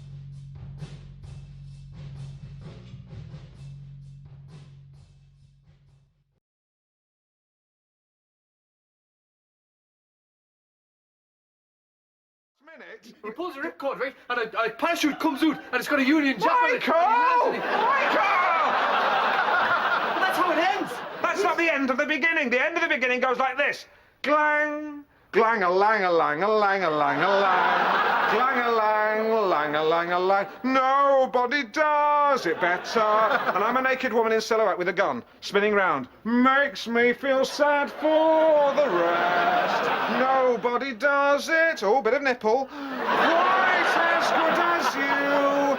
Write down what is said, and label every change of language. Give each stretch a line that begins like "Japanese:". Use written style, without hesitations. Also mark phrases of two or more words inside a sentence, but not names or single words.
English: He pulls a ripcord, right? And a parachute comes out, and it's got a Union Jack on it. Michael! That's how it ends! That's not the end of the beginning. The end of the beginning goes like this. Glang, glang-a-lang-a-lang-a-lang-a-lang-a-lang. Glang-a-lang-a-lang-a-lang-a-lang. Nobody does it better. And I'm a naked woman in silhouette with a gun, spinning round. Makes me feel sad for the rest. Nobody does it. Oh, bit of nipple. Quite as good as you.